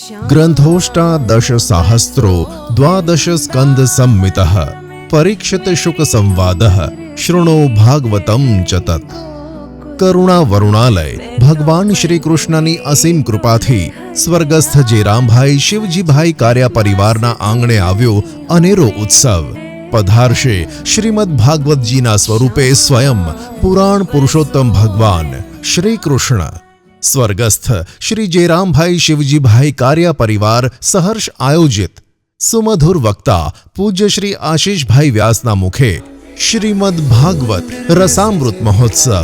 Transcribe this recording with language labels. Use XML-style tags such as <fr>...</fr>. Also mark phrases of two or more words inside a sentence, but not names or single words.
<sa>ग्रंथोष्टादश सहस्रो द्वादश स्कंद संमितः परीक्षित शुक संवादः शृणो भागवतम च तत्।</sa> <gu>કરુણા વરુણાલય ભગવાન શ્રી કૃષ્ણની અસીમ કૃપાથી સ્વર્ગસ્થ જેરામભાઈ શિવજીભાઈ કાર્યા પરિવારના આંગણે આવ્યો અનેરો ઉત્સવ। પધારશે શ્રીમદ ભાગવતજીના સ્વરૂપે સ્વયં પુરાણ પુરુષોત્તમ ભગવાન શ્રી કૃષ્ણ। સ્વર્ગસ્થ શ્રી જેરામભાઈ શિવજીભાઈ કાર્યા પરિવાર સહર્ષ આયોજિત સુમધુર વક્તા પૂજ્ય શ્રી આશીષભાઈ વ્યાસના મુખે શ્રીમદ ભાગવત રસામૃત મહોત્સવ।</gu>